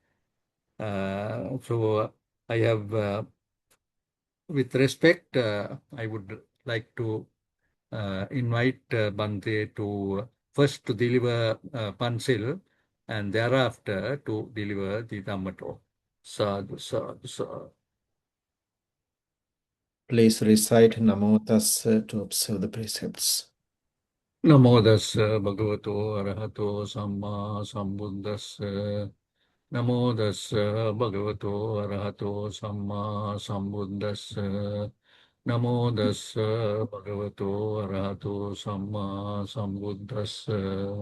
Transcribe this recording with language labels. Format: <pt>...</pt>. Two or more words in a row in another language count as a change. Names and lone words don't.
<en>So I have, with respect, I would like to invite Bhante to first to deliver Pansil and thereafter to deliver the Dhamma talk.</en> <pi>Sadhu, sadhu, sadhu.</pi> <en>Please recite</en> <pi>Namo Tassa</pi> <en>to observe the precepts.</en> <pi>Namo Tassa Bhagavato Arahato Samma Sambuddhassa. Namo Tassa Bhagavato Arahato Samma Sambuddhassa. Namo Tassa Bhagavato Arahato Samma Sambuddhassa.</pi>